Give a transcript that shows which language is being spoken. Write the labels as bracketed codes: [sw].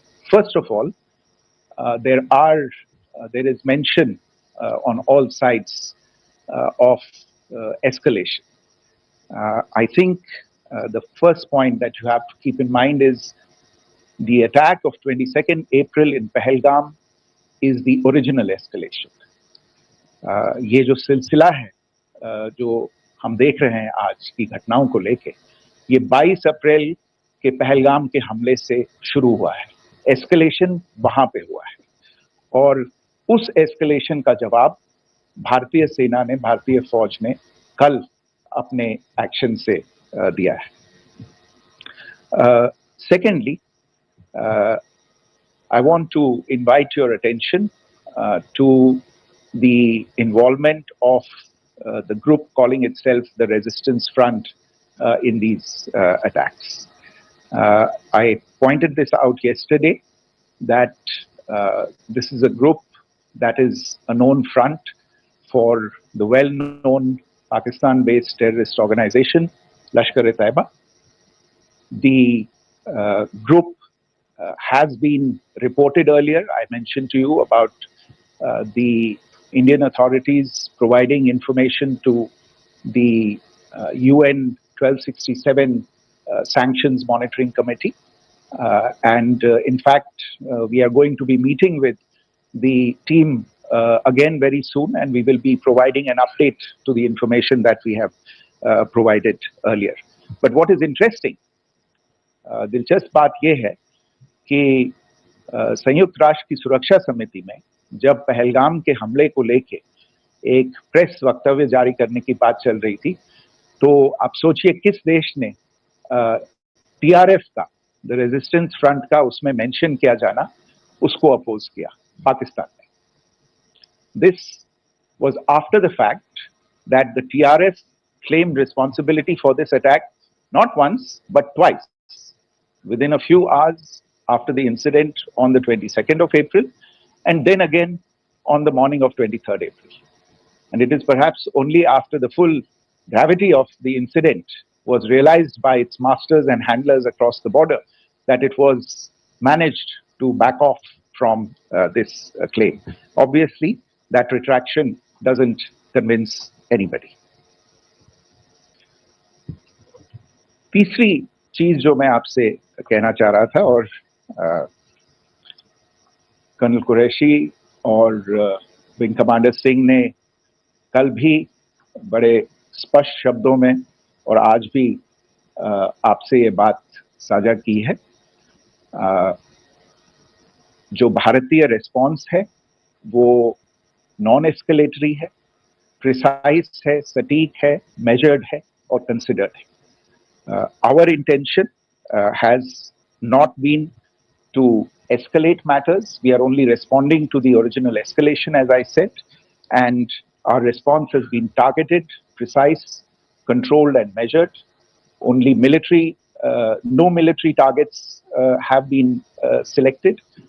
[en] First of all, there is mention on all sides of escalation. I think the first point that you have to keep in mind is the attack of 22nd April in Pahalgam is the original escalation. [hi] ये जो सिलसिला है जो हम देख रहे हैं आज की घटनाओं को लेके, ये 22 अप्रैल के पहलगाम के हमले से शुरू हुआ है. एस्केलेशन वहां पे हुआ है और उस एस्केलेशन का जवाब भारतीय सेना ने, भारतीय फौज ने कल अपने एक्शन से दिया है. [en] Secondly, I want to invite your attention to the involvement of the group calling itself the Resistance Front in these attacks. I pointed this out yesterday that this is a group that is a known front for the well-known Pakistan-based terrorist organization, Lashkar-e-Taiba. The group has been reported earlier. I mentioned to you about the Indian authorities providing information to the UN 1267 Sanctions Monitoring Committee. And in fact, we are going to be meeting with the team again very soon, and we will be providing an update to the information that we have provided earlier. But what is interesting, [hi] दिलचस्प बात यह है कि संयुक्त राष्ट्र की सुरक्षा समिति में जब पहलगाम के हमले को लेके एक प्रेस वक्तव्य जारी करने की बात चल रही थी, तो आप सोचिए किस देश ने टीआरएफ का, द रेजिस्टेंस फ्रंट का उसमें मेंशन किया जाना, उसको अपोज किया, पाकिस्तान ने. [en] This was after the fact that the TRF claimed responsibility for this attack not once but twice, within a few hours after the incident on the 22nd of April, and then again on the morning of 23rd April. And it is perhaps only after the full gravity of the incident was realized by its masters and handlers across the border that it was managed to back off from this claim. Obviously, that retraction doesn't convince anybody. [hi] तीसरी चीज जो मैं आपसे कहना चाह रहा था, और कर्नल कुरैशी और विंग कमांडर सिंह ने कल भी बड़े स्पष्ट शब्दों में और आज भी आपसे ये बात साझा की है. जो भारतीय रिस्पॉन्स है वो नॉन एस्केलेटरी है, प्रिसाइज है, सटीक है, मेजर्ड है और कंसिडर्ड है. [en] Our intention has not been to escalate matters. We are only responding to the original escalation, as I said, and our response has been targeted, precise, controlled and measured. Only no military targets have been selected.